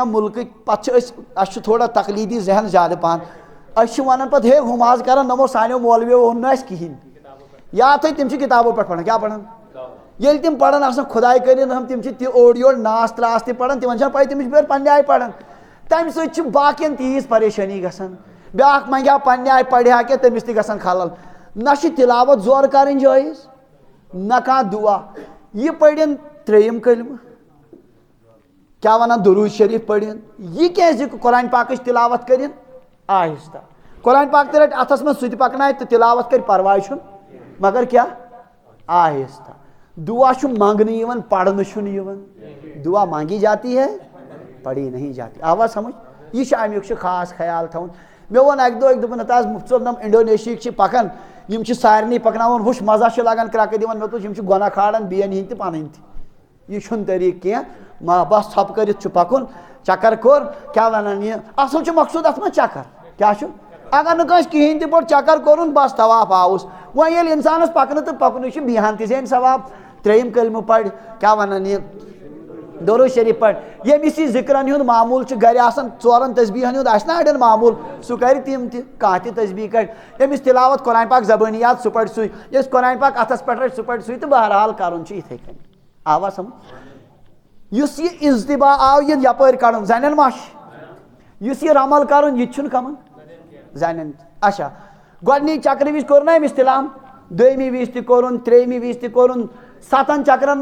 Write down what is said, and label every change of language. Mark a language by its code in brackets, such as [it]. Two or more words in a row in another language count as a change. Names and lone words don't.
[ks] مُلکٕکۍ پتہٕ چھِ اَسہِ چھُ تھوڑا تقلیٖدی ذہن زیادٕ پہن أسۍ چھِ ونان پتہٕ ہے ہُم حظ کران نۄمو سانیو مولویو ووٚن نہٕ اَسہِ کِہیٖنۍ یا تھٲے تِم چھِ کِتابو پٮ۪ٹھ پران کیٛاہ پران ییٚلہِ تِم پران آسان خۄداے کٔرِنۍ رحم تِم چھِ تہِ اورٕ یورٕ ناس تراس تہِ پران تِمن چھنہٕ پاے تِم چھِ بِچٲرۍ پننہِ آیہِ پران تمہِ سۭتۍ چھِ باقین تیٖژ پریشٲنی گژھان بیٛاکھ منگہِ ہا پننہِ آیہِ پرِ ہا کینٛہہ تٔمِس تہِ گژھان خلل نہ چھِ تِلاوت زورٕ کرٕنۍ جٲیز نہ کانٛہہ دُعا یہِ پٔرِن ترٛیٚیِم کلمہٕ کیٛاہ ونان درود شریٖف پٔرِن یہِ کیازِ قرآن پاکٕچ تِلاوت کٔرِن آہستہ قرآن پاک تہِ رٹہِ اتھس منٛز سُہ تہِ پکنایہِ تہٕ تِلاوت کرِ پرواے چھُنہٕ مگر کیٛاہ آہستہ دعا چھُ منٛگنہٕ یِوان پرنہٕ چھُنہٕ یِوان [ur] دعا مانگی جاتی ہے پڑھی نہیں جاتی [ks] آواز سمجھ یہِ چھُ امیُک چھُ خاص خیال تھاوُن مےٚ ووٚن اکہِ دۄہ دوٚپُن ہتا حظ مُفتہٕ صٲب نۄم انڈونیشیہٕکۍ چھِ پکان یِم چھِ سارنٕے پکناوان ہُش مزہ چھُ لگان کرٛٮ۪کہٕ دِوان مےٚ دوٚپُس یِم چھِ گۄناہ کھالان بیٚین ہِنٛدۍ تہِ پنٕنۍ تہِ یہِ چھُنہٕ طریٖقہٕ کینٛہہ بس ژھۄپہٕ کٔرِتھ چھُ پکُن چکر کوٚر کیٛاہ ونان یہِ اصل چھُ مقصوٗد اتھ منٛز چکر کیٛاہ چھُ اگر نہٕ کٲنٛسہِ کِہیٖنۍ تہِ پوٚر چکر کوٚرُن بس طواف آوُس وۄنۍ ییٚلہِ انسانس پکنہٕ تہٕ پکنُے چھُ بیہان تہِ زینہِ ثواب ترٛیٚیِم کلمہٕ پرِ کیٛاہ ونان یہِ درود شریٖف پرِ ییٚمِس یہِ ذِکرن ہُنٛد معموٗل چھُ گرِ آسان ژورن تسبیٖحن ہُنٛد آسہِ نا اڑٮ۪ن معموٗل سُہ کرِ تِم تہِ کانٛہہ تہِ تسبیٖح کڑِ ییٚمِس تِلاوت قرآن پاک زبٲنی یاد سُہ پرِ سُے ییٚمِس قرآن پاک اتھس پٮ۪ٹھ رٹہِ سُہ پرِ سُے تہٕ بہرحال کرُن چھُ یِتھٕے کٔنۍ آواز سمجھ یُس یہِ اِضتِبا آو یہِ یپٲرۍ کڑُن زنٮ۪ن ما چھُ یُس یہِ رمل کرُن یہِ تہِ چھُنہٕ کمن زنٮ۪ن اچھا گۄڈنِچ چکرٕ وِزِ کوٚر نا أمِس تِلام دوٚیمہِ وِزِ تہِ کوٚرُن ترٛیٚیمہِ وِزِ تہِ کوٚرُن ستن چکرن